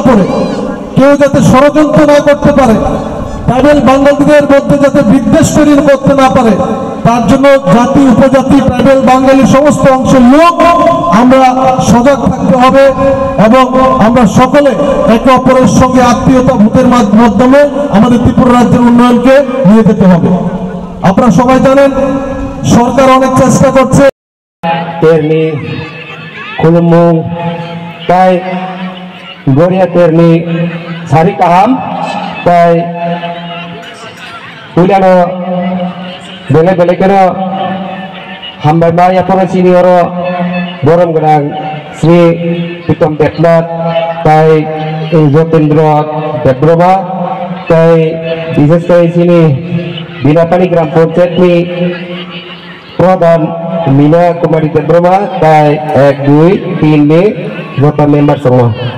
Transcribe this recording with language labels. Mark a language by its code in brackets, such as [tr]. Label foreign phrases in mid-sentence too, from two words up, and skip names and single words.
[bn] পড়ে, কেউ যাতে ষড়যন্ত্র না করতে পারে, ট্রাইবেল বাঙালিদের মধ্যে যাতে বিদ্বেষ তৈরি করতে না পারে, তার জন্য জাতি উপজাতি ট্রাইবেল বাঙালি সমস্ত অংশের লোক আমরা সজাগ থাকতে হবে এবং আমরা সকলে একে অপরের সঙ্গে আত্মীয়তা ভূতের মাধ্যমে আমাদের ত্রিপুরা রাজ্যের উন্নয়নকে নিয়ে যেতে হবে। আপনারা সবাই জানেন সরকার অনেক চেষ্টা করছে। [trp] Terni kulumung tai Gloria Terni Sari Kaham tai Uliano bele kena hambai maya pura sini oro borom genang Sri Pitom Dekmat tai Jotendro Debroma tai bises tai sini Binapani Gram Panchayat ni Pradhan Mina Kumari Debroma tai 1, 2, 3 ni jota member semua.